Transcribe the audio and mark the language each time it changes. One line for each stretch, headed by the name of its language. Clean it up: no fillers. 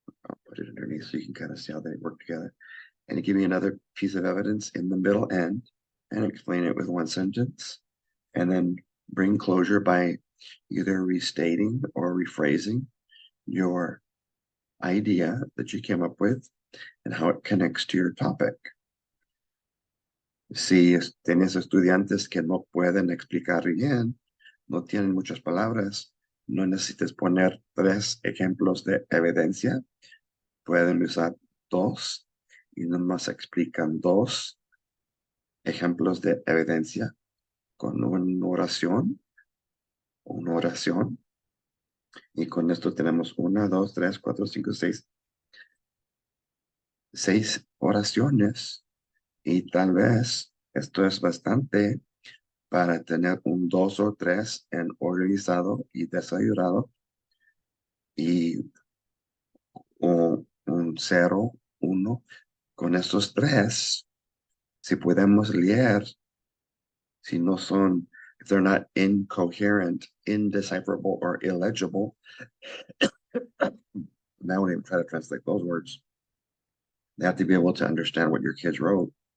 English: I'll put it underneath so you can kind of see how they work together. And give me another piece of evidence in the middle end, and explain it with 1 sentence. And then bring closure by either restating or rephrasing your idea that you came up with and how it connects to your topic.
Spanish: Si tienes estudiantes que no pueden explicar bien, no tienen muchas palabras, no necesitas poner 3 ejemplos de evidencia. Pueden usar 2 y nomás explican 2 ejemplos de evidencia con una oración. Y con esto tenemos 1, 2, 3, 4, 5, 6 oraciones. Y tal vez esto es bastante para tener un 2 o 3 en organizado y desayunado, y un 0, 1. Con estos 3, si podemos leer, si no son,
English: if they're not incoherent, indecipherable, or illegible, now when I try to translate those words, they have to be able to understand what your kids wrote.